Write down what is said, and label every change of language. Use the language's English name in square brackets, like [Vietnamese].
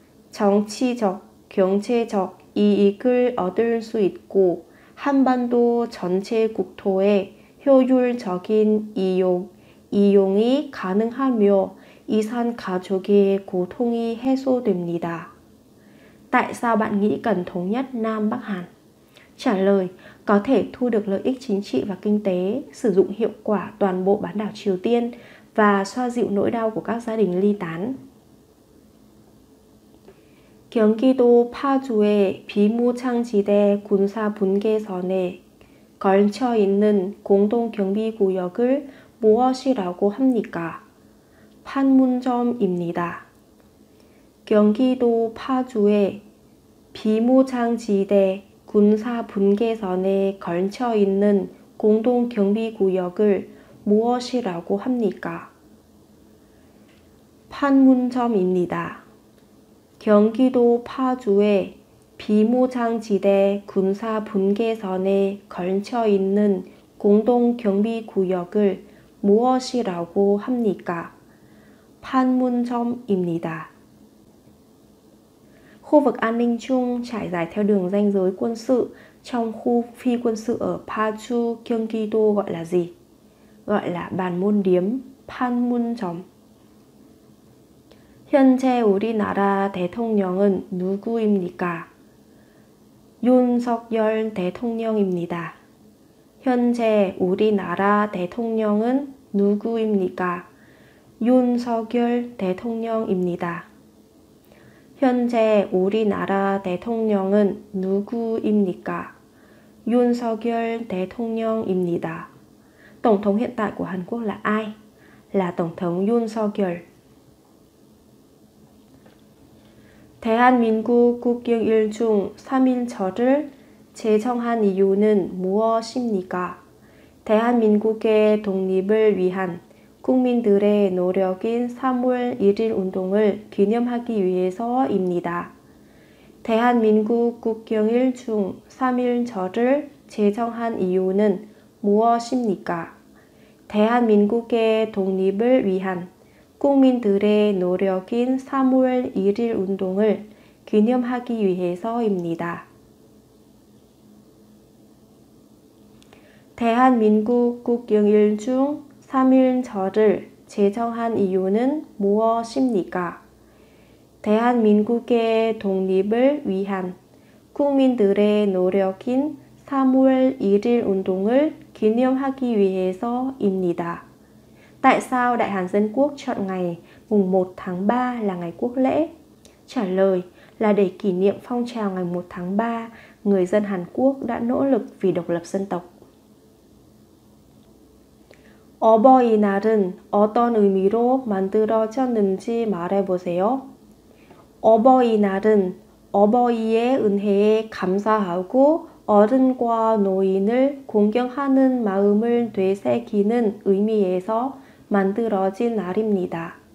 [Korean] 정치적, 경제적 이익을 얻을 수 있고 한반도 전체 국토에 효율적인 이용이 가능하며 이산가족의 고통이 해소됩니다. [Vietnamese] Tại sao bạn nghĩ cần thống nhất Nam Bắc Hàn? Trả lời: có thể thu được lợi ích chính trị và kinh tế, sử dụng hiệu quả toàn bộ bán đảo Triều Tiên và xoa dịu nỗi đau của các gia đình ly tán. [Korean] 경기도 파주의 비무장지대 군사분계선에 걸쳐 있는 공동경비구역을 무엇이라고 합니까? 판문점입니다. 경기도 파주의 비무장지대 군사분계선에 걸쳐 있는 공동경비구역을 무엇이라고 합니까? 판문점입니다. 경기도 파주의 비무장지대 군사분계선에 걸쳐 있는 공동경비구역을 무엇이라고 합니까? 판문점입니다. [Vietnamese] Khu vực an ninh chung trải dài theo đường ranh giới quân sự trong khu phi quân sự ở Paju, Gyeonggi-do gọi là gì? Gọi là bàn môn điếm, 판문점. [Korean] 현재 우리나라 대통령은 누구입니까? 윤석열 대통령입니다. 현재 우리나라 대통령은 누구입니까? 윤석열 대통령입니다. 현재 우리나라 대통령은 누구입니까? 윤석열 대통령입니다. [Vietnamese] Tổng thống hiện tại của Hàn Quốc là ai? Là Tổng thống Yoon Suk-yeol. [Korean] 대한민국 국경 중 3일절을 제정한 이유는 무엇입니까? 대한민국의 독립을 위한 국민들의 노력인 3월 1일 운동을 기념하기 위해서입니다. 대한민국 국경일 중 3일절을 제정한 이유는 무엇입니까? 대한민국의 독립을 위한 국민들의 노력인 3월 1일 운동을 기념하기 위해서입니다. 대한민국 국경일 중 3일절을 제정한 이유는 무엇입니까? 대한민국의 독립을 위한 국민들의 노력인 3월 1일 운동을 기념하기 위해서입니다. [Vietnamese] Tại sao Đại Hàn Dân Quốc chọn ngày mùng 1 tháng 3 là ngày quốc lễ? Trả lời là để kỷ niệm phong trào ngày 1 tháng 3, người dân Hàn Quốc đã nỗ lực vì độc lập dân tộc. [Korean] 어버이날은 어떤 의미로 만들어졌는지 말해보세요. 어버이날은 어버이의 은혜에 감사하고 어른과 노인을 공경하는 마음을 되새기는 의미에서 만들어진 날입니다.